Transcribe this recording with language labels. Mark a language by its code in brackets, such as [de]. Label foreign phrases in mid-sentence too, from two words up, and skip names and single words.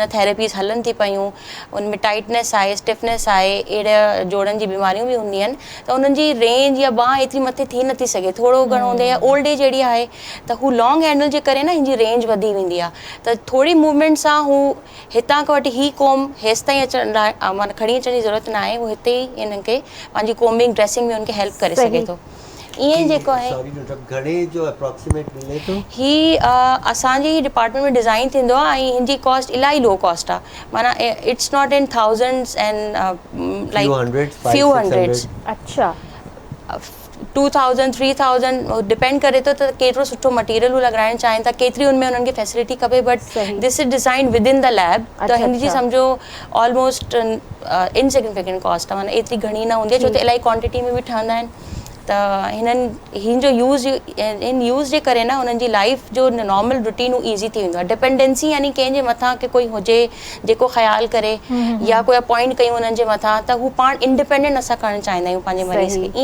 [sd] थेरेपीज़ हलनि थी पियूं, उनमें टाइटनेस आहे, स्टिफनेस आहे, अहिड़ा जोड़नि जी बीमारियूं बि हूंदियूं आहिनि त उन्हनि जी रेंज या बांह एतिरी मथे थी नथी सघे, थोरो घणो हूंदो या [en] old age [sd] अहिड़ी आहे त हू [en] long handle [sd] जे करे न हिन जी रेंज वधी वेंदी आहे, त थोरी मूवमेंट सां हू हितां खां वठी ही कोम्ब हेसि ताईं अचण लाइ माना खणी अचण जी ज़रूरत न आहे, हू हिते ई हिननि खे पंहिंजी [en] combing dressing [sd] में उनखे हेल्प करे सघे थो। ईअं जेको आहे घणे जो अप्रॉक्सीमेट मिले थो? ही असांजे ही डिपार्टमेंट में डिज़ाइन थींदो आहे ऐं हिनजी कॉस्ट इलाही [en] low cost [sd] आहे, माना [en] it's not in thousands and like few hundreds. [sd] अच्छा 2000 3000 डिपेंड करे थो त केतिरो सुठो मटीरियल हू लॻाइणु चाहिनि था, केतिरी उनमें उन्हनि खे फैसिलिटी खपे, [en] But this is design with in the lab, [sd] त हिन जी सम्झो [en] almost insignificant cost [sd] आहे, माना एतिरी घणी न हूंदी आहे छो त इलाही क्वांटिटी में बि ठहंदा आहिनि। त हिन जो यूज़ जे करे न उन्हनि जी लाइफ जो [en] normal routine easy [sd] थी वेंदो आहे। डिपेंडेंसी यानी कंहिंजे मथां की कोई हुजे जेको ख़्यालु करे या कोई अपॉइंट कयूं उन्हनि जे मथां, त हू पाण इंडिपेंडेंट असां करणु चाहींदा आहियूं पंहिंजे मरीज़ खे।